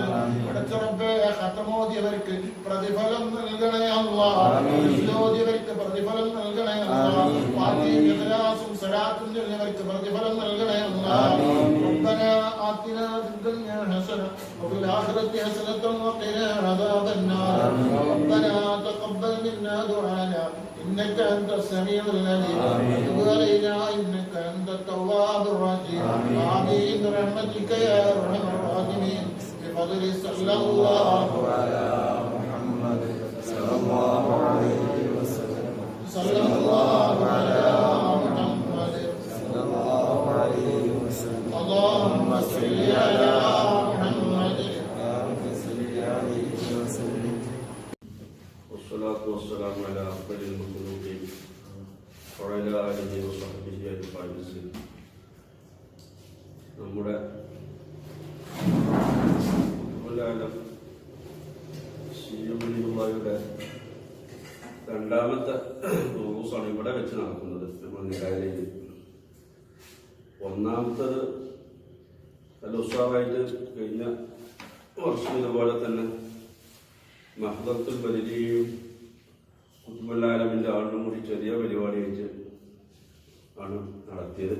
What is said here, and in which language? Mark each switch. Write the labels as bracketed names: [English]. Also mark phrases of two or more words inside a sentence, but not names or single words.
[Malayalam] പടച്ചറബേ ഖതമോദിയവർക്ക് പ്രതിഫലം നൽകണേ അല്ലാഹ്, ഓദിയവർക്ക് പ്രതിഫലം നൽകണേ അല്ലാഹ്, ഫാത്തിഹയും ഇഖ്ലാസും സലാത്തും ചൊല്ലിയവർക്ക് പ്രതിഫലം നൽകണേ അല്ലാഹ്. [Arabic] ربنا آتنا في الدنيا حسنة وفي الآخرة حسنة وقنا عذاب النار. ربنا تقبل منا دعاءنا إنك أنت السميع العليم وتب علينا إنك أنت التواب الرحيم. آمين برحمتك يا أرحم الراحمين. بفضل صلى الله على محمد صلى الله عليه وسلم. صلى الله على محمد صلى الله عليه وسلم. اللهم صل على محمد اللهم صل عليه وسلم. والصلاة والسلام على أفضل المخلوقين وعلى آله وصحبه أجمعين. [Malayalam] നമ്മുടെ സിയുടെ രണ്ടാമത്തെ ദിവസമാണ് ഇവിടെ വെച്ച് നടക്കുന്നത് നമ്മൾ നിരാലയിൽ. ഒന്നാമത്തത് നല്ല ഉത്സാഹമായിട്ട് കഴിഞ്ഞ വർഷം ഇതുപോലെ തന്നെ മഹ്ദത്തുൽ ബദരിയും കുത്തുബുല്ലാലമിൻ്റെ ആളിനും കൂടി ചെറിയ പരിപാടിയായിട്ട് ആണ് നടത്തിയത്.